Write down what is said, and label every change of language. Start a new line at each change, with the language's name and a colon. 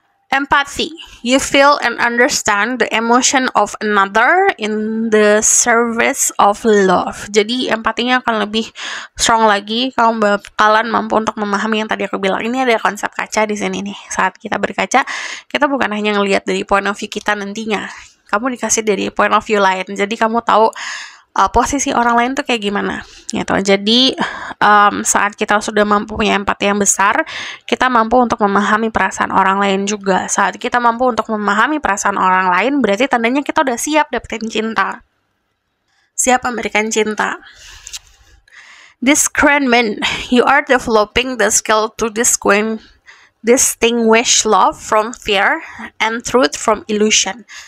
English: Empathy, you feel and understand the emotion of another in the service of love.
Indonesian: Jadi empatinya akan lebih strong lagi, kamu bakalan mampu untuk memahami yang tadi aku bilang. Ini ada konsep kaca di sini nih. Saat kita berkaca, kita bukan hanya ngelihat dari point of view kita nantinya, kamu dikasih dari point of view lain, jadi kamu tahu posisi orang lain tuh kayak gimana gitu. Jadi saat kita sudah mampu punya empati yang besar, kita mampu untuk memahami perasaan orang lain juga. Saat kita mampu untuk memahami perasaan orang lain, berarti tandanya kita udah siap dapetin cinta, siap memberikan cinta.
English: Discernment, you are developing the skill to discern distinguish love from fear and truth from illusion.